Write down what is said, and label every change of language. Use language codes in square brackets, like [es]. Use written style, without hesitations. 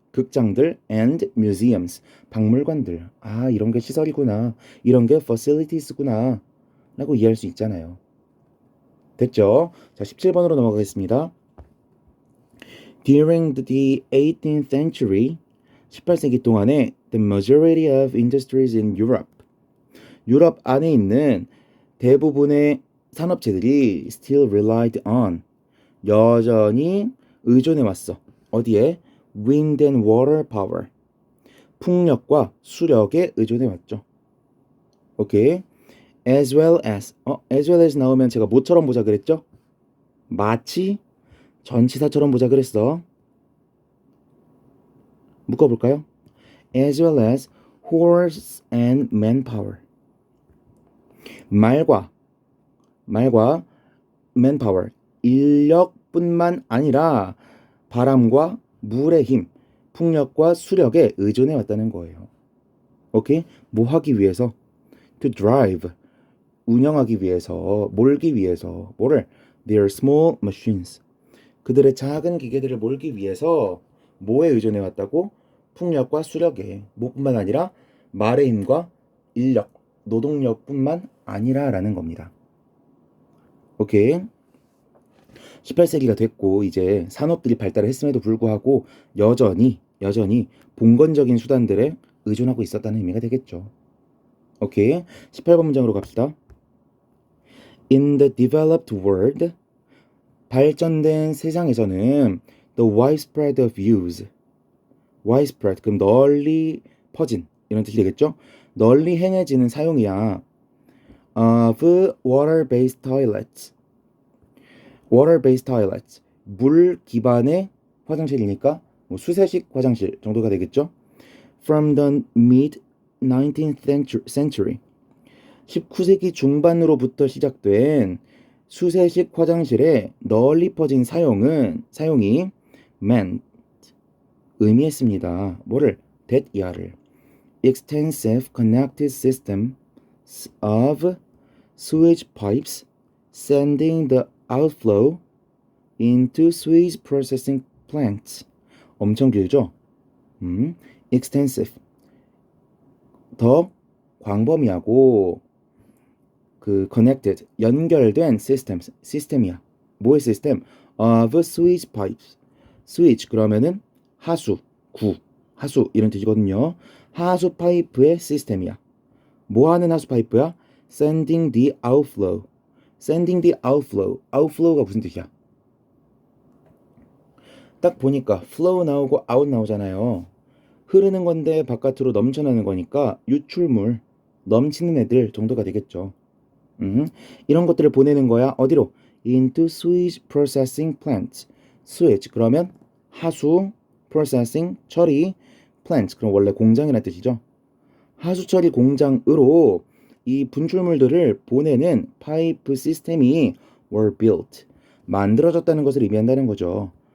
[ko] 극장들 [en] and museums. [ko] 박물관들. 아, 이런 게 시설이구나. 이런 게 facilities구나. 라고 이해할 수 있잖아요. 됐죠? 자, 17번으로 넘어가겠습니다. [en] During the 18th century, [ko] 18세기 동안에 [en] the majority of industries in Europe, [ko] 유럽 안에 있는 대부분의 산업체들이 [en] still relied on, [ko] 여전히 의존해 왔어. 어디에? [en] Wind and water power, [ko] 풍력과 수력에 의존해 왔죠. 오케이. As well as 나오면 제가 뭐처럼 보자 그랬죠? 마치 전치사처럼 보자 그랬어. 묶어볼까요? [en] As well as horse and manpower. [ko] 말과 manpower, 인력뿐만 아니라 바람과 물의 힘, 풍력과 수력에 의존해 왔다는 거예요. 오케이? 뭐 하기 위해서? [en] To drive, [ko] 운영하기 위해서, 몰기 위해서, 뭐를? [en] Their small machines. [ko] 그들의 작은 기계들을 몰기 위해서 뭐에 의존해 왔다고? 풍력과 수력에. 뭐뿐만 아니라 말의 힘과 인력, 노동력뿐만 아니라라는 겁니다. 오케이. 18세기가 됐고 이제 산업들이 발달을 했음에도 불구하고 여전히 봉건적인 수단들에 의존하고 있었다는 의미가 되겠죠. 오케이. 18번 문장으로 갑시다. [en] In the developed world, [ko] 발전된 세상에서는 [en] the widespread of use, widespread, [ko] 그럼 널리 퍼진 이런 뜻이 되겠죠? 널리 행해지는 사용이야. [en] of water-based toilets, water-based toilets, [ko] 물 기반의 화장실이니까 뭐 수세식 화장실 정도가 되겠죠? [en] From the mid-19th century, [ko] 19세기 중반으로부터 시작된 수세식 화장실의 널리 퍼진 사용이 meant, 의미했습니다. 뭐를? that 이하를. [en] extensive connected systems of sewage pipes sending the outflow into sewage processing plants. [ko] 엄청 길죠? extensive, 더 광범위하고 그 connected, 연결된 systems, 시스템이야. 뭐의 시스템? [en] of sewage pipes. [ko] sewage 그러면은 하수, 하수 이런 뜻이거든요. 하수 파이프의 시스템이야. 뭐 하는 하수 파이프야? [en] sending the outflow. sending the outflow. outflow가 [ko] 무슨 뜻이야? 딱 보니까 flow 나오고 out 나오잖아요. 흐르는 건데 바깥으로 넘쳐나는 거니까 유출물, 넘치는 애들 정도가 되겠죠. 이런 것들을 보내는 거야. 어디로? [en] into sewage processing plants. [ko] sewage 그러면 하수, processing 처리, plant 그럼 원래 공장이라는 뜻이죠. 하수 처리 공장으로 이 분출물들을 보내는 파이프 시스템이 [en] were built. [ko] 만들어졌다는 것을 의미한다는 거죠.